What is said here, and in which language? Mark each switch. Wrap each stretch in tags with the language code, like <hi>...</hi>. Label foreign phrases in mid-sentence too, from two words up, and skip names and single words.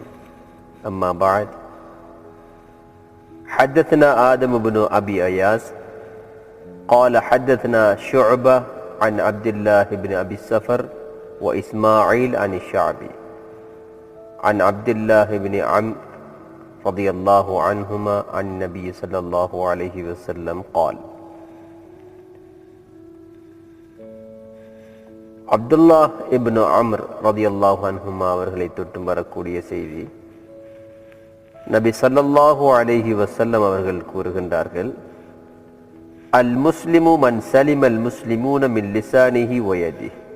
<ar>أما بعد، حدثنا آدم بن أبي أياس قال حدثنا شعبة عن عبد الله بن أبي السفر وإسماعيل عن الشعبي عن عبد الله بن عمرو رضي الله عنهما عن النبي صلى الله عليه وسلم قال.</ar> <ta>அப்துல்லாஹ் இப்னு அம்ர்</ta> <ar>رضي الله عنهما</ar> <ta>அவர்களை தொட்டு வரக்கூடிய செய்தி, நபி</ta> <ar>صلى الله عليه وسلم</ar> <ta>அவர்கள் கூறுகின்றார்கள்,</ta> <ar>المسلم من سلم المسلمون من لسانه ويده.</ar>